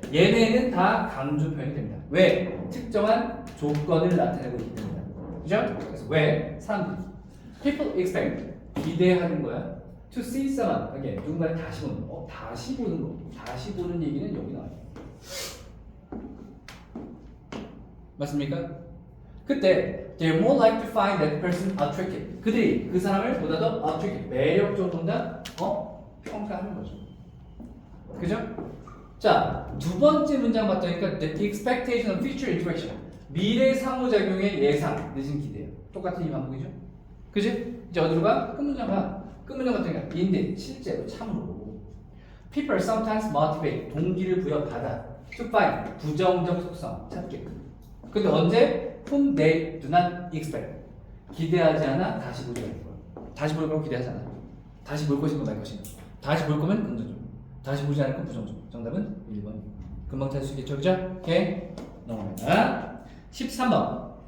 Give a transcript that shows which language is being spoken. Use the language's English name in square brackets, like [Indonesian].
[Korean] 얘네는 다 강조 표현이 됩니다. 왜? 특정한 조건을 나타내고 있기 때문에. 그죠? 그래서 왜? 사람들이 [English] people expect, [Korean] 기대하는 거야. [English] to see someone, again, [Korean] 누군가를 다시 보는 거. 다시 보는 거. 다시 보는 얘기는 여기 나와요. 맞습니까? 그때 [English] they're more likely to find that person attractive. [Korean] 그들이 그 사람을 보다 더 attractive, 매력적으로 본다. 평가하는 거죠. 그죠? 자, 두 번째 문장 봤더니까 [English] the expectation of future interaction. [Korean] 미래 상호작용의 예상, 늦은 기대요. 똑같은 이 반복이죠. 그지? 이제 어디로 가? 끝문장 가. 끝문장 같으니까 indeed, 실제로, 참으로. [English] People sometimes motivate, [Korean] 동기를 부여받아. [English] To find, [Korean] 부정적 속성, 찾게. 근데 언제? [English] Whom they do not expect. [Korean] 기대하지 않아, 다시 보지 않을 거야. 다시 볼 거면 기대하지 않아. 다시 볼 것인가 말 것인가. 다시 볼 거면 긍정적. 다시 보지 않을 건 부정적. 정답은 1번. 금방 찾을 수 있겠죠? 그죠? 오케이. 넘어갑니다. 13번.